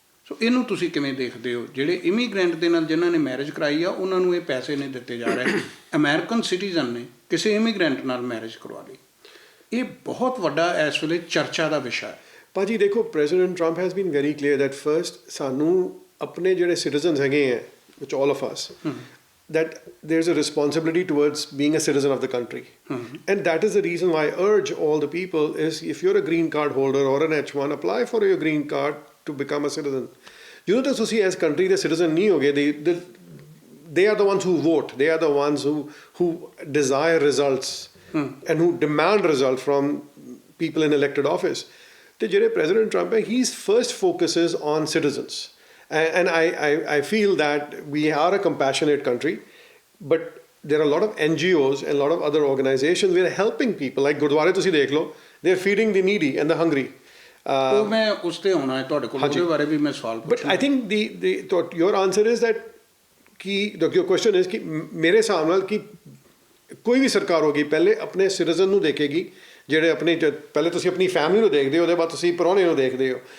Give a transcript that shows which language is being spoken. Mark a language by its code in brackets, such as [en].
[pa] ਸੋ ਇਹਨੂੰ ਤੁਸੀਂ ਕਿਵੇਂ ਦੇਖਦੇ ਹੋ? ਜਿਹੜੇ ਇਮੀਗ੍ਰੈਂਟ ਦੇ ਨਾਲ ਜਿਨ੍ਹਾਂ ਨੇ ਮੈਰਿਜ ਕਰਾਈ ਆ ਉਹਨਾਂ ਨੂੰ ਇਹ ਪੈਸੇ ਨਹੀਂ ਦਿੱਤੇ ਜਾ ਰਹੇ, ਅਮਰੀਕਨ ਸਿਟੀਜ਼ਨ ਨੇ ਕਿਸੇ ਇਮੀਗ੍ਰੈਂਟ ਨਾਲ ਮੈਰਿਜ ਕਰਵਾ ਲਈ। ਇਹ ਬਹੁਤ ਵੱਡਾ ਇਸ ਵੇਲੇ ਚਰਚਾ ਦਾ ਵਿਸ਼ਾ ਹੈ। ਭਾਜੀ ਦੇਖੋ, [en] president Trump has been very clear that first [pa] ਸਾਨੂੰ ਆਪਣੇ ਜਿਹੜੇ ਸਿਟੀਜ਼ਨਸ ਹੈਗੇ ਹੈ, [en] which all of us, that there's a responsibility towards being a citizen of the country. And that is the reason why I urge all the people is if you're a green card holder or an H1, apply for your green card to become a citizen. [pa] ਜਦੋਂ ਤੱਕ ਤੁਸੀਂ ਇਸ country ਦੇ citizen ਨਹੀਂ ਹੋਗੇ, [en] they are the ones who vote, they are the ones who desire results and who demand result from people in elected office. [pa] ਤੇ ਜਿਹੜੇ president Trump ਹੈ, [en] his first focuses on citizens. And I feel that we are a compassionate country, but there are a lot of NGOs and a lot of other organizations we are helping people. Like Gurdwara [pa] ਤੁਸੀਂ ਦੇਖ ਲਓ, [en] they are feeding the needy and the hungry. [pa] ਉਹ ਮੈਂ ਉਸ ਤੇ ਆਉਣਾ ਹੈ ਤੁਹਾਡੇ ਕੋਲ, ਉਹਦੇ ਬਾਰੇ ਵੀ ਮੈਂ ਸਵਾਲ ਪੁੱਛਣਾ। [en] But I think your answer is that your question is [pa] ਕਿ ਮੇਰੇ ਹਿਸਾਬ ਨਾਲ ਕਿ ਕੋਈ ਵੀ ਸਰਕਾਰ ਹੋਗੀ ਪਹਿਲੇ ਆਪਣੇ ਸਿਟੀਜ਼ਨ ਨੂੰ ਦੇਖੇਗੀ, ਜਿਹੜੇ ਆਪਣੇ ਪਹਿਲੇ ਤੁਸੀਂ ਆਪਣੀ ਫੈਮਿਲੀ ਨੂੰ ਦੇਖਦੇ ਹੋ, ਉਹਦੇ ਬਾਅਦ ਤੁਸੀਂ ਪ੍ਰਾਹੁਣੇ ਨੂੰ ਦੇਖਦੇ ਹੋ।